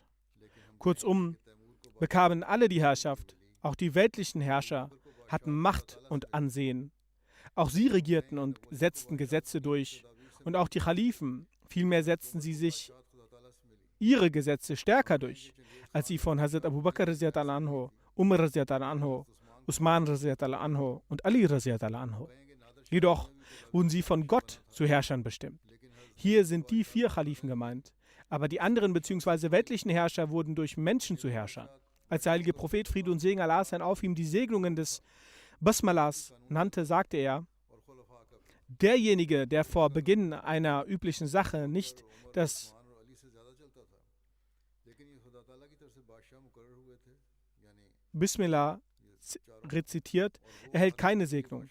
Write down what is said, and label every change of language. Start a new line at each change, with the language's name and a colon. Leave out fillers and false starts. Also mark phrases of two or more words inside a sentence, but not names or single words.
German: Kurzum, bekamen alle die Herrschaft, auch die weltlichen Herrscher hatten Macht und Ansehen. Auch sie regierten und setzten Gesetze durch. Und auch die Khalifen, vielmehr setzten sie sich ihre Gesetze stärker durch, als sie von Hazrat Abu Bakr
Arabic: رضي الله عنه,
German: Umar
Arabic: رضي الله عنه,
German: Usman
Arabic: رضي الله عنه
German: und Ali
Arabic: رضي الله عنه.
German: Jedoch wurden sie von Gott zu Herrschern bestimmt. Hier sind die 4 Khalifen gemeint. Aber die anderen bzw. weltlichen Herrscher wurden durch Menschen zu Herrschern. Als der heilige Prophet Friede und Segen Allah sein auf ihm die Segnungen des Basmalas nannte, sagte er, derjenige, der vor Beginn einer üblichen Sache nicht das Bismillah rezitiert, erhält keine Segnung.